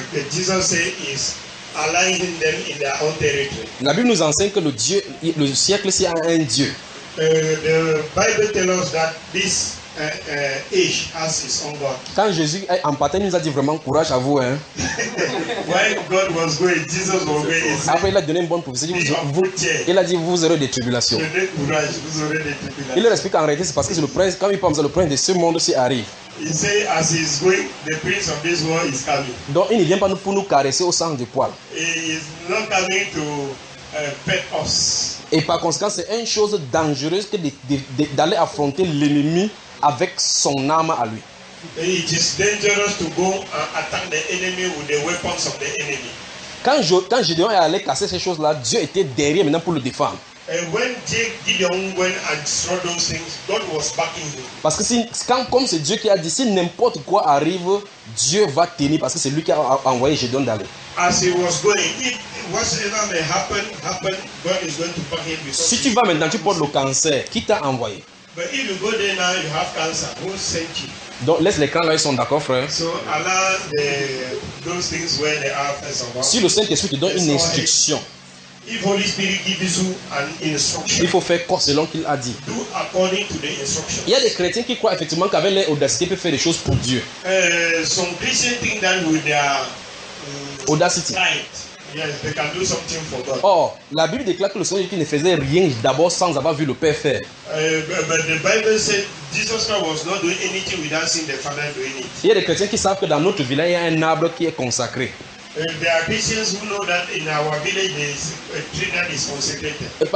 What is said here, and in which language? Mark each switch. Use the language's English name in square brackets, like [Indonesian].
[English] Jesus is aligning them in their own territory. [French] La Bible nous enseigne que le Dieu, le siècle a un Dieu. [English] The Bible tells us that this age has its own God. [French] Quand Jésus en partant nous a dit vraiment courage à vous hein. [English] While God was going, Jesus was going. [French] Après il a donné une bonne prophétie, il a dit vous aurez des tribulations. Donnez courage, vous aurez des tribulations. Il leur explique en réalité c'est parce que c'est le prince, quand il parle le prince de ce monde aussi arrive. Il dit, [English] as he is going, the prince of this world is coming. [French] Donc il ne vient pas nous pour nous caresser au sang du poil. [English] He is not coming to pet us. [French] Et par conséquent, c'est une chose dangereuse que d'aller affronter l'ennemi avec son arme à lui. [English] It is dangerous to go and attack the enemy with the weapons of the enemy. [French] Quand Gideon est allé casser ces choses-là, Dieu était derrière maintenant pour le défendre. [English] And when Gideon went and destroyed those things, God was backing him. [French] Parce que si, quand, comme c'est Dieu qui a dit, si n'importe quoi arrive, Dieu va tenir parce que c'est lui qui a envoyé Gideon d'aller. [English] As he was going, if whatever may happen, God is going to back him. [French] Si tu vas maintenant, tu portes le cancer, qui t'a envoyé? [English] But if you go there now, you have cancer. Who sent you? [French] Donc laisse les camps là, ils sont d'accord, frère. [English] So allow those things where they are first of all. [French] Si le Saint-Esprit te donne une instruction. [English] If Holy Spirit gives you an instruction, [French] il faut faire quoi selon qu'il a dit. [English] Do according to the instructions. [French] Il y a des chrétiens qui croient effectivement qu'avec leur audacité, ils peuvent faire des choses pour Dieu. [English] Some Christians think that with their audacity, yes, they can do something for God. [French] Oh, la Bible déclare que le Seigneur ne faisait rien d'abord sans avoir vu le Père faire. [English] But the Bible said Jesus Christ was not doing anything without seeing the Father doing it. [French] Il y a des chrétiens qui savent que dans notre village, il y a un arbre qui est consacré. [English] There are Christians who know that in our village there is a tree that is consecrated.